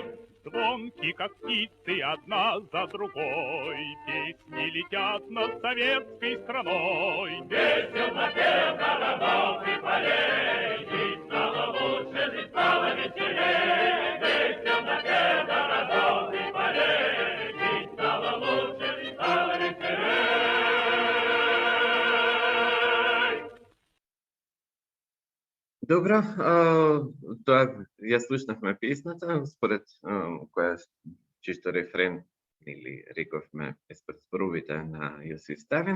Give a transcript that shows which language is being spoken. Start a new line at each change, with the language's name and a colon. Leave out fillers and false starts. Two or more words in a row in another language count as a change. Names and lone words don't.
Russian: Звонки, как птицы, одна за другой, песни летят над советской страной. Весел напев городов и полей, жить стало лучше, жить стало веселей. Весел напев городов и полей, жить стало лучше, жить стало веселей.
Macedonian: Добро, тоа ја слушнавме песната, според која чисто рефрен или рековме според зборовите на Јосиф Сталин.